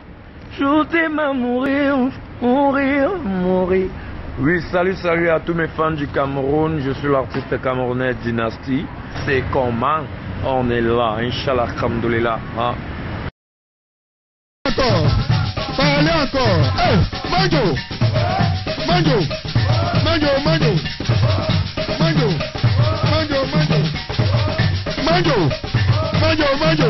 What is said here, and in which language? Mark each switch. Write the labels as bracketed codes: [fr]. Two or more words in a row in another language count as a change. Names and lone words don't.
[fr] Je t'aime à mourir, mourir, mourir. Oui, salut à tous mes fans du Cameroun. Je suis l'artiste camerounais Dynasty. C'est comment on est là, [ar] إن شاء الله، الحمد لله. [fr] Hein? Parlez encore. Hey, Manjo. Manjo. Manjo, Manjo. Manjo. Manjo, Manjo. Manjo. Manjo, Manjo.